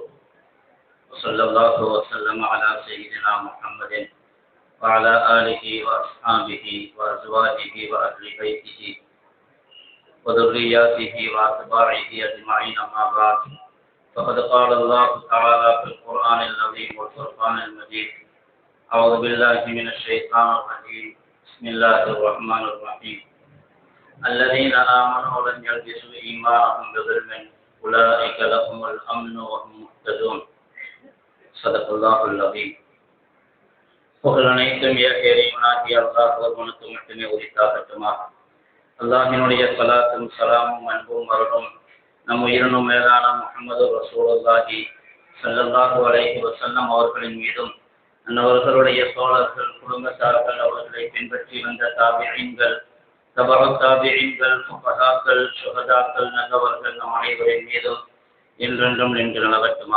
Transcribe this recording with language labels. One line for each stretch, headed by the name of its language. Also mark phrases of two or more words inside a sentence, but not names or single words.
Arabic: وصلى الله وسلم على سيدنا محمد وعلى آله وأصحابه وأزواجه وأهل بيته وذرياته وأتباعه أجمعين، أما بعد، فقد قال الله تعالى في القرآن العظيم والفرقان المجيد: أعوذ بالله من الشيطان الرجيم، بسم الله الرحمن الرحيم. الذين آمنوا ولم يلبسوا إيمانهم بظلم أولئك لهم الأمن وهم مهتدون. صدق الله العظيم.
Tamil: புகழ் அனைத்தும் இறைவனாகிய அல்லாஹ் ஒருவனுக்கு மட்டுமே உரித்தாகட்டுமா. அல்லாஹினுடைய ஸலாத்தும் ஸலாமும் அன்பும் அருளும் நம் உயிரினும் மேலான முஹம்மது ரசூலுல்லாஹி
Arabic: صلى الله عليه وسلم
Tamil: அவர்களின் மீதும், அன்னவர்களுடைய தோழர்கள், குடும்பத்தார்கள், அவர்களை பின்பற்றி வந்த தாபிஈன்கள், தபஅ தாபிஈன்கள், ஃபுகஹாக்கள், ஷுஹதாக்கள், நல்லவர்கள் நம் அனைவரின் மீதும் என்றென்றும் நின்று நிலவட்டுமா.